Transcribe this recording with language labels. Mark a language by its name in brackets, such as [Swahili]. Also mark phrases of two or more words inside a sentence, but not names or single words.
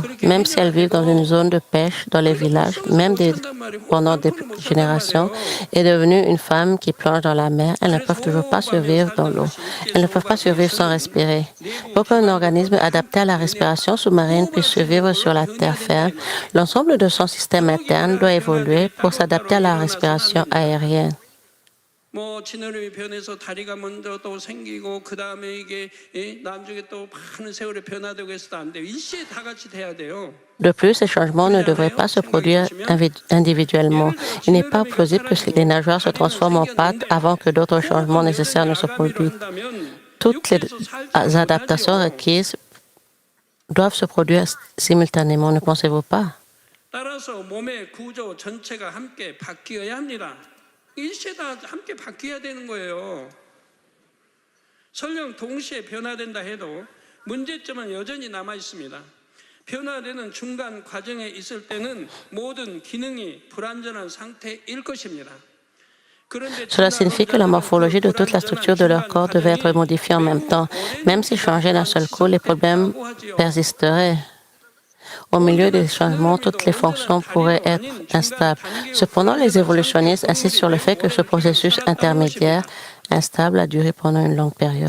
[French] Même si elles vivent dans une zone de pêche, dans les villages, même pendant des générations, est devenue une femme qui plonge dans la mer, elles ne peuvent toujours pas survivre dans l'eau. Elles ne peuvent pas survivre sans respirer. Pour qu'un organisme adapté à la respiration sous-marine puisse survivre sur la terre ferme, l'ensemble de son système interne doit évoluer pour s'adapter à la respiration aérienne. [Korean] 진화론이 변해서 다리가 먼저 또 생기고 그 다음에 이게 나중에 또 많은 세월에 변화되고 해서도 안 돼요. 일시에 다 같이 돼야 돼요. [French] De plus, ces changements ne devraient pas se produire individuellement. Il n'est pas plausible que les nageoires se transforment en pattes avant que d'autres changements nécessaires ne se produisent. Toutes les adaptations requises doivent se produire simultanément, ne pensez-vous pas? [Korean] 따라서 몸의 구조 전체가 함께 바뀌어야 합니다. 일체 다 함께 바뀌어야 되는 거예요. 설령 동시에 변화된다 해도 문제점은 여전히 남아 있습니다. 변화되는 중간 과정에 있을 때는 모든 기능이 불완전한 상태일 것입니다. [French] Cela signifie que la morphologie de toute la structure de leur corps devait être modifiée en même temps. Même s'ils changeaient d'un seul coup, les problèmes persisteraient. Au milieu des changements, toutes les fonctions pourraient être instables. Cependant, les évolutionnistes insistent sur le fait que ce processus intermédiaire instable a duré pendant une longue période.